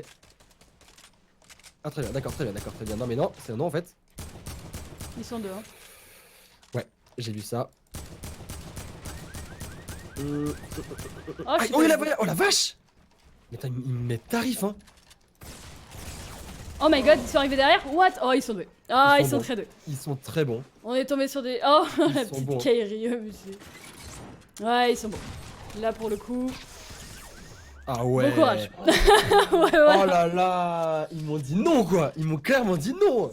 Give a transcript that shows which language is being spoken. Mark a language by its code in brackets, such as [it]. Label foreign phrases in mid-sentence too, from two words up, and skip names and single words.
[fr] Ah, très bien, d'accord, très bien. Non, mais non, c'est un non en fait. Ils sont dehors. J'ai vu ça. Oh, Ah, je sais oh, pas. oh la vache! Mais attends, ils me mettent tarif, hein. [en] Oh my god, [fr] ils sont arrivés derrière. What? Oh, ils sont doués. Ah, Ils ils sont sont bons. très doués. Ils sont très bons. On est tombé sur des. Oh, Ils la sont petite bons. Kairi, monsieur. Ouais, ils sont bons. Là pour le coup. Ah ouais. Bon courage. Ouais, Oh ouais. là là, ils m'ont dit non quoi. Ils m'ont clairement dit non.